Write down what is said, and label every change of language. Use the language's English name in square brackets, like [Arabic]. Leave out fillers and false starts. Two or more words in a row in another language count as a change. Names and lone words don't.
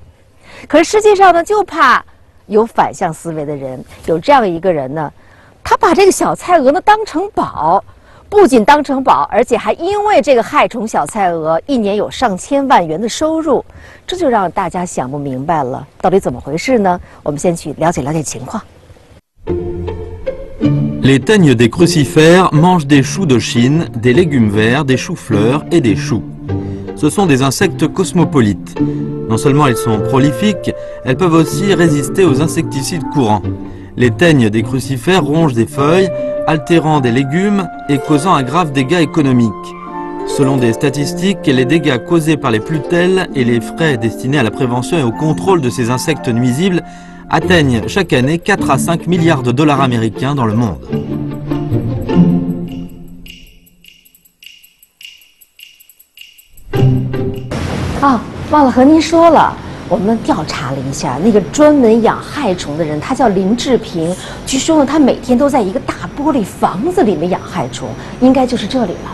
[Chinese] 可是世界上呢，就怕有反向思维的人，有这样一个人呢，他把这个小菜蛾呢当成宝，不仅当成宝，而且还因为这个害虫小菜蛾，一年有上千万元的收入，这就让大家想不明白了，到底怎么回事呢？我们先去了解了解情况。 [French] Les teignes des crucifères mangent des choux de Chine, des légumes verts, des choux-fleurs et des choux. Ce sont des insectes cosmopolites. Non seulement elles sont prolifiques, elles peuvent aussi résister aux insecticides courants. Les teignes des crucifères rongent des feuilles, altérant des légumes et causant un grave dégât économique. Selon des statistiques, les dégâts causés par les plutelles et les frais destinés à la prévention et au contrôle de ces insectes nuisibles atteignent chaque année 4 à 5 milliards de dollars américains dans le monde. [Chinese] 忘了和您说了，我们调查了一下，那个专门养害虫的人，他叫林志平。据说呢，他每天都在一个大玻璃房子里面养害虫，应该就是这里了。